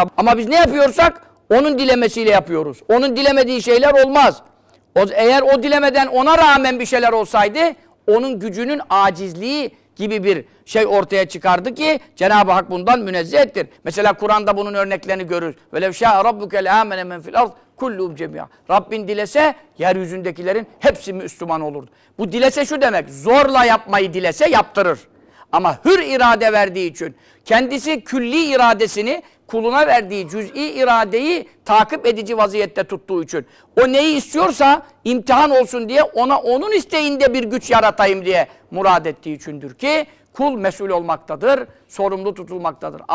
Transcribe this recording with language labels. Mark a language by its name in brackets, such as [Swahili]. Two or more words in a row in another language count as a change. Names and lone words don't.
[Turkish] Ama biz ne yapıyorsak onun dilemesiyle yapıyoruz. Onun dilemediği şeyler olmaz. Eğer o dilemeden ona rağmen bir şeyler olsaydı onun gücünün acizliği gibi bir şey ortaya çıkardı ki Cenab-ı Hak bundan münezzehtir. Mesela Kur'an'da bunun örneklerini görürüz. [Arabic] وَلَوْ شَاءَ رَبُّكَ لَآمَنَ مَنْ فِي الْأَرْضِ كُلُّهُمْ جَمِيعًا. [Turkish] Rabbin dilese yeryüzündekilerin hepsi Müslüman olurdu. Bu dilese şu demek, zorla yapmayı dilese yaptırır. Ama hür irade verdiği için, kendisi külli iradesini kuluna verdiği cüz'i iradeyi takip edici vaziyette tuttuğu için, o neyi istiyorsa imtihan olsun diye ona onun isteğinde bir güç yaratayım diye murad ettiği içindir ki kul mesul olmaktadır, sorumlu tutulmaktadır.